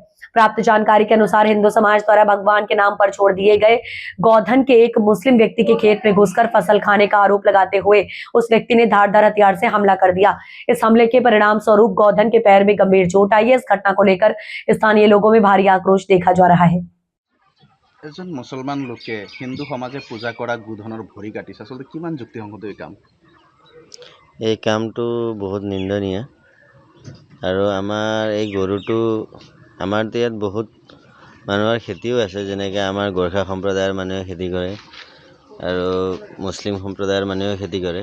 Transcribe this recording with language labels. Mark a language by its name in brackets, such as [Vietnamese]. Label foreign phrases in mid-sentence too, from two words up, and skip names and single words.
[Hindi] प्राप्त जानकारी के अनुसार हिंदू समाज द्वारा भगवान के नाम पर छोड़ दिए गए गौधन के एक मुस्लिम व्यक्ति के खेत में घुसकर फसल खाने का आरोप लगाते हुए उस व्यक्ति ने धारदार हथियार से हमला कर दिया। इस हमले के परिणाम स्वरूप गौधन के पैर में गंभीर चोट आई है। इस घटना को लेकर स्थानीय लोगों में भारी आक्रोश देखा जा रहा है। [Assamese] এজন মুছলমান লোকে হিন্দু সমাজে পূজা কৰা গোধনৰ ভৰি কাটিছে, আচলতে কিমান যুক্তিসংগত এই কাম? এই কামটো বহুত নিন্দনীয় আৰু আমাৰ এই গৰুটো আমাৰ ইয়াত বহুত মানুহৰ খেতিও আছে, যেনেকৈ আমাৰ গোৰ্খা সম্প্ৰদায়ৰ মানুহে খেতি কৰে আৰু মুছলিম সম্প্ৰদায়ৰ মানুহে খেতি কৰে।